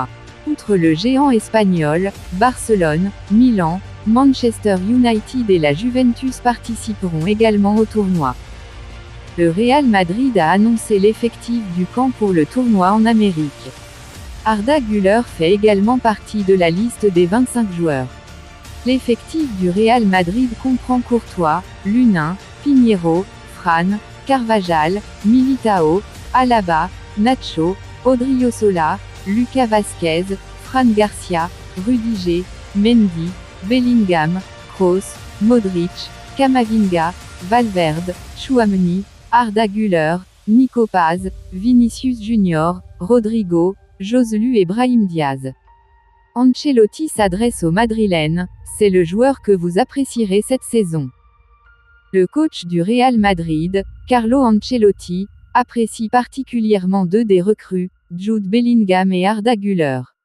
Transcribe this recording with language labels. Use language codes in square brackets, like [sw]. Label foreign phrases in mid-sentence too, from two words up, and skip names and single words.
[fr] Outre le géant espagnol, Barcelone, Milan, Manchester United et la Juventus participeront également au tournoi. Le Real Madrid a annoncé l'effectif du camp pour le tournoi en Amérique. Arda Güler fait également partie de la liste des 25 joueurs. L'effectif du Real Madrid comprend Courtois, Lunin, Pinheiro, Fran, Carvajal, Militao, Alaba, Nacho, Odriozola, Lucas Vázquez, Fran Garcia, Rudiger, Mendy, Bellingham, Kroos, Modric, Camavinga, Valverde, Tchouaméni, Arda Güler, Nico Paz, Vinicius Junior, Rodrigo, Joselu et Brahim Diaz. Ancelotti s'adresse aux Madrilènes, c'est le joueur que vous apprécierez cette saison. Le coach du Real Madrid, Carlo Ancelotti, apprécie particulièrement deux des recrues, Jude Bellingham et Arda Güler.